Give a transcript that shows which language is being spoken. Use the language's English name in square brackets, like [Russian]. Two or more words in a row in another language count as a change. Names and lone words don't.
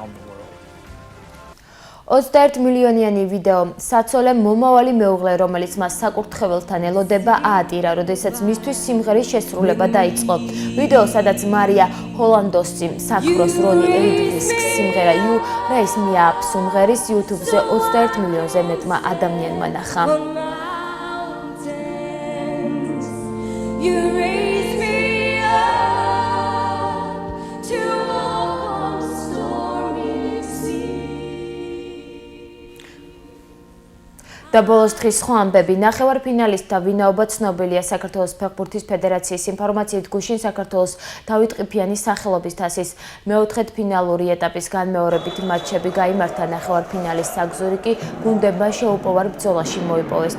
[Georgian] 21 მილიონიანი ვიდეო საცოლე მომავალი მეუღლე, რომელიც მას საკურთხეველთან ელოდება, აატირა, როდესაც მისთვის სიმღერის შესრულება დაიწყო. ვიდეო, სადაც მარია ჰოლანდოსი საქმროს რონი ელიდრის სიმღერა You Raise Me Up სიმღერის YouTube-ზე 21 მილიონზე მეტმა ადამიანმა ნახა. [English] You raise me up to walk on stormy sea. [Georgian] და ბოლოს დღის სხვა ამბები. ნახევარფინალისტთა ვინაობა ცნობილია. საქართველოს ფეხბურთის ფედერაციის ინფორმაციით, გუშინ საქართველოს დავით ყიფიანის სახელობის თასის მეოთხედფინალური ეტაპის განმეორებითი მატჩები გაიმართა. ნახევარფინალის საგზური კი გუნდებმა შეუპოვარ ბრძოლაში მოიპოვეს.